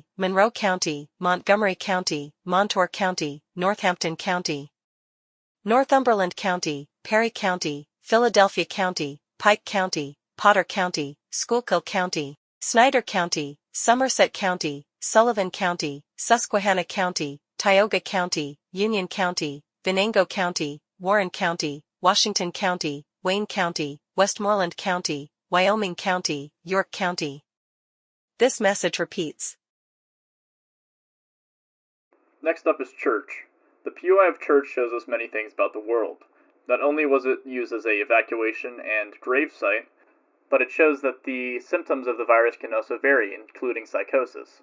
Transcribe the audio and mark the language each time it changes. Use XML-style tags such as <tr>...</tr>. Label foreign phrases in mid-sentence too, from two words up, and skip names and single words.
<en>Monroe County, Montgomery County, Montour County, Northampton County, Northumberland County, Perry County, Philadelphia County, Pike County, Potter County, Schuylkill County, Snyder County, Somerset County, Sullivan County, Susquehanna County, Tioga County, Union County, Venango County, Warren County, Washington County, Wayne County, Westmoreland County, Wyoming County, York County. This message repeats. Next up is church. The POI of church shows us many things about the world. Not only was it used as a evacuation and grave site, but it shows that the symptoms of the virus can also vary, including psychosis.</en>